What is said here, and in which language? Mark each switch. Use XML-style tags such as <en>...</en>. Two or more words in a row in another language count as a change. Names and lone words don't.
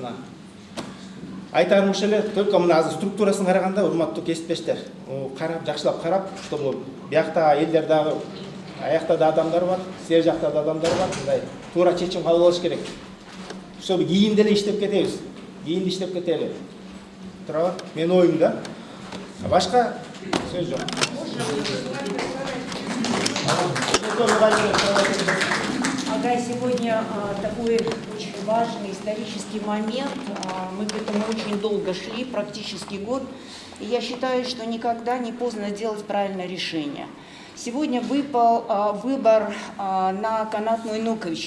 <ky>Мына айтарым ушул эле, только мына азыр структурасын караганда урматтуу кесиптештер, карап жакшылап карап, чтобы биякта элдер дагы аякта да адамдар бар, силер жакта да адамдар бар, мындай туура чечим кабыл алыш керек. Чтобы кийин деле иштеп кетебиз. Кийин иштеп кетели. Туурабы? Менин оюм да. Башка сөз жок. Агай,</ky> <ru>сегодня такой очень важный исторический момент. Мы к этому очень долго шли, практически год. И я считаю, что никогда не поздно сделать правильное решение. Сегодня выпал выбор на Канат Мойноковича.</ru>